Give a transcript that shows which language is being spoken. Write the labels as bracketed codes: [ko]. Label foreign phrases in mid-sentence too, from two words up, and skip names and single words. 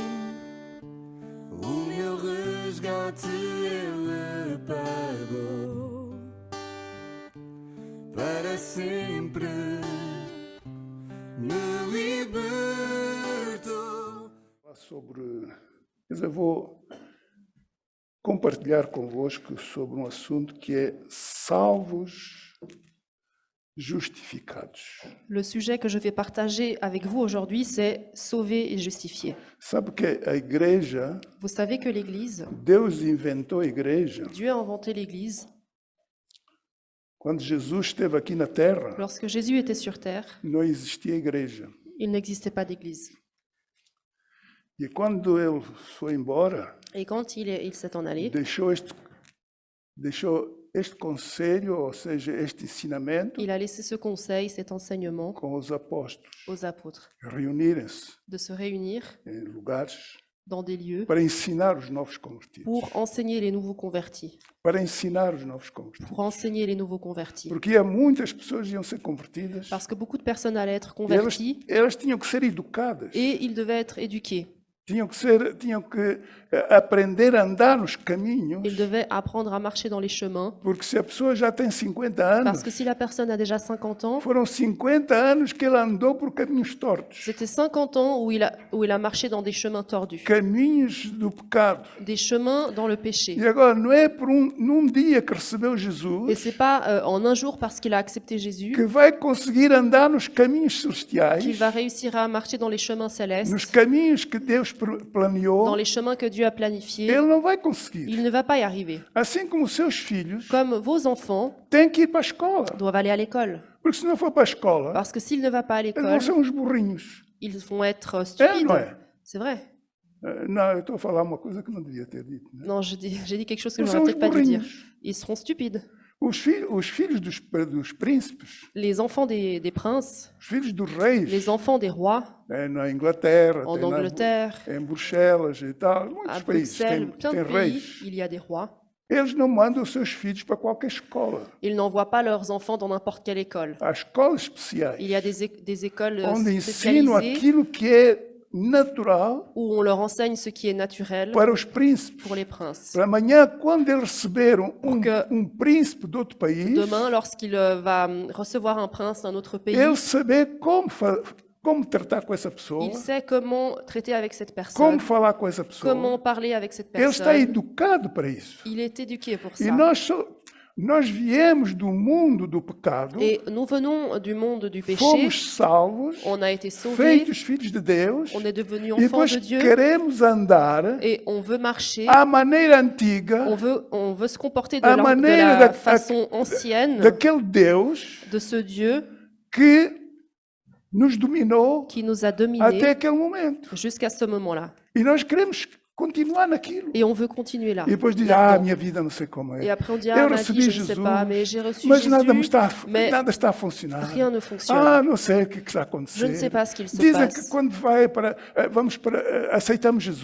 [pt] O meu resgate Ele pagou para sempre, me libertou. Eu vou compartilhar convosco sobre um assunto que é salvos justificados. [fr] Le sujet que je vais partager avec vous aujourd'hui, c'est sauver et justifier. [pt] Sabe que a igreja, [fr] Vous savez que l'Église, [pt] Deus inventou a igreja [fr] Dieu a inventé l'Église. [pt] quando Jesus esteve aqui na terra. [fr] Lorsque Jésus était sur terre, [pt] Não existia igreja. [fr] il n'existait pas d'Église. [pt] E quando ele foi embora, [fr] Et quand il s'est en allé, [pt] deixou este conselho, ou seja, este ensinamento [fr] il a laissé ce conseil, cet enseignement [pt] com os apóstolos, [fr] aux apôtres, [pt] reunirem-se [fr] de se réunir [pt] em lugares [fr] dans des lieux [pt] para ensinar os novos convertidos. [fr] pour enseigner les nouveaux convertis, [pt] Para ensinar os novos convertidos. [fr] pour enseigner les nouveaux convertis. [pt] Porque há muitas pessoas que iam ser convertidas [fr] Parce que beaucoup de personnes allaient être [pt] e elas, [fr] converties [pt] elas tinham que ser educadas, [fr] et ils devaient être éduqués. [pt] tinham que aprender a andar nos caminhos, [fr] Ils devaient apprendre à marcher dans les chemins. [pt] porque se a pessoa já tem 50 anos, [fr] Parce que si la personne a déjà 50 ans, [pt] foram 50 anos que ele andou por caminhos tortos, [fr] c'était 50 ans où il a marché dans des chemins tordus, [pt] caminhos do pecado. [fr] des chemins dans le péché. [pt] E agora não é por num dia que recebeu [fr] Et Jesus c'est pas en un jour parce qu'il a accepté Jésus [pt] que vai conseguir andar nos caminhos celestiais, [fr] qu'il va réussir à marcher dans les chemins [pt] nos [fr] célestes, [pt] caminhos que Deus [fr] dans [pt] planeou. [fr] les chemins que Dieu a planifiés. [pt] Ele não vai conseguir. [fr] Il ne va pas y arriver. [pt] Assim como os seus filhos [fr] Comme vos enfants [pt] têm que ir para a escola. [fr] doivent aller à l'école. [pt] Porque se não for para a escola, [fr] Parce que s'il ne va pas à [pt] eles vão [fr] l'école, [pt] ser uns burrinhos. [fr] ils vont être [pt] É, [fr] stupides. [pt] não é? [fr] C'est vrai. [pt] Não, eu estou a falar uma coisa que não devia ter dito. Né? [fr] Non, j'ai dit quelque chose que [pt] Eles [fr] je [pt] são [fr] n'aurais [pt] uns [fr] peut-être pas dû dire. [pt] burrinhos. [fr] Ils seront stupides. [pt] Os filhos dos príncipes, [fr] Les enfants des princes, [pt] os filhos dos reis, [fr] les enfants des rois, [pt] na Inglaterra, [fr] en [pt] tem [fr] Angleterre, [pt] em Bruxelas e tal, [fr] à [pt] muitos países [fr] Bruxelles, plein [pt] têm [fr] de pays, [pt] reis. [fr] il y a des rois. [pt] Eles não mandam os seus filhos para qualquer escola. [fr] Ils n'envoient pas leurs enfants dans n'importe quelle école. [pt] Há escolas especiais, [fr] Il y a des écoles [pt] onde ensinam [fr] spécialisées [pt] aquilo que é natural [fr] où on leur enseigne ce qui est naturel [pt] para os príncipes. [fr] pour les princes. [pt] Para amanhã, quando eles receberam Porque príncipe de outro país, [fr] Demain, lorsqu'il va recevoir un prince d'un autre pays, [pt] ele saber como tratar com essa pessoa, [fr] il sait comment traiter avec cette [pt] como [fr] personne, [pt] falar com essa pessoa. [fr] comment parler avec cette [pt] Ele está [fr] personne. [pt] educado para isso. [fr] Il est éduqué pour [pt] E [fr] ça. [pt] nós viemos do mundo do pecado, [fr] Et nous venons du monde du péché, [pt] fomos salvos, [fr] on a été sauvés, [pt] feitos filhos de Deus, [fr] on est devenus [pt] e [fr] enfants [pt] depois [fr] de Dieu, [pt] queremos andar [fr] et on veut marcher, [pt] à maneira antiga [fr] on veut se comporter de [pt] à [fr] la [pt] maneira [fr] façon ancienne [pt] daquele Deus [fr] de ce Dieu [pt] que nos dominou [fr] qui nous a [pt] até [fr] dominés [pt] aquele momento. [fr] jusqu'à ce moment-là. [pt] E nós queremos continuar naquilo. [fr] Et on veut continuer là. [pt] E depois diz, [fr] maintenant. [pt] minha vida não sei como [fr] Et [pt] é. [fr] après on dit, [pt] Eu [fr] ma [pt] recebi [fr] vie, je ne sais [pt] Jesus, [fr] pas, mais j'ai reçu [pt] mas nada [fr] Jésus, mais [pt] nada está a funcionar. [fr] rien ne fonctionne. [pt] Não sei o que está a acontecer. [fr] Je ne sais pas ce qu'il se [pt] Dizem [fr] passe. [pt] que quando aceitamos Jesus,